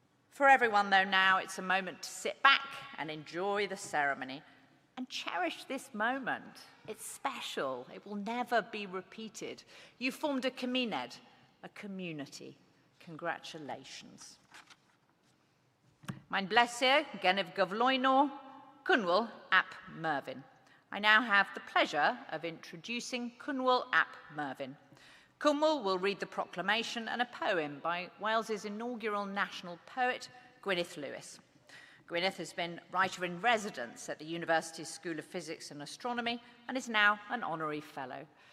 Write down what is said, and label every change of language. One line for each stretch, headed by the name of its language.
English: For everyone, though, now it's a moment to sit back and enjoy the ceremony and cherish this moment. It's special. It will never be repeated. You formed a cymuned, a community. Congratulations.
Welsh: Mae'n bleser gennyf gyflwyno Cynwyl ap Mervyn.
English: I now have the pleasure of introducing Cynwyl ap Mervyn. Cynwyl will read the proclamation and a poem by Wales's inaugural national poet, Gwyneth Lewis. Gwyneth has been writer-in-residence at the University's School of Physics and Astronomy and is now an honorary fellow.